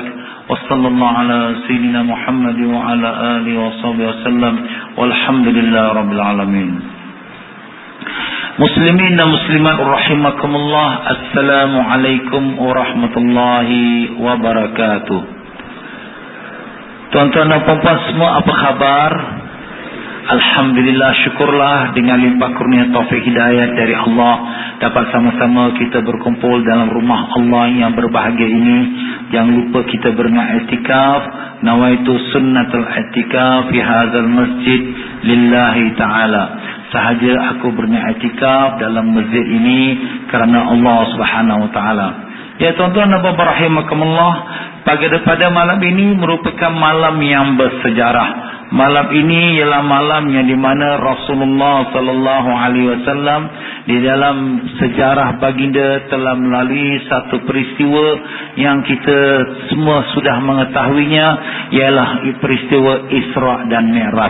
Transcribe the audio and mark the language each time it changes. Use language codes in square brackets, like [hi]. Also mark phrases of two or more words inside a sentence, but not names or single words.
[ar] وصلى الله على سيدنا محمد وعلى آله وصحبه وسلم والحمد لله رب العالمين. [ms] Muslimin dan muslimat rahimakumullah, [ar] السلام عليكم ورحمة الله وبركاته. [ms] Tuan-tuan dan puan-puan semua, apa khabar? Alhamdulillah, syukurlah dengan limpah kurnia taufik hidayah dari Allah dapat sama-sama kita berkumpul dalam rumah Allah yang berbahagia ini. Jangan lupa kita berniat i'tikaf. [ar] نويت سنة الاعتكاف في هذا المسجد لله تعالى. [ms] Sahaja aku berniat i'tikaf dalam masjid ini kerana Allah [ar] سبحانه وتعالى. [ms] Ya tuan-tuan dan puan-puan rahimakumullah, pada malam ini merupakan malam yang bersejarah. Malam ini ialah malam yang di mana Rasulullah [ar] صلى الله عليه وسلم [ms] di dalam sejarah baginda telah melalui satu peristiwa yang kita semua sudah mengetahuinya, ialah peristiwa Isra dan Mi'raj.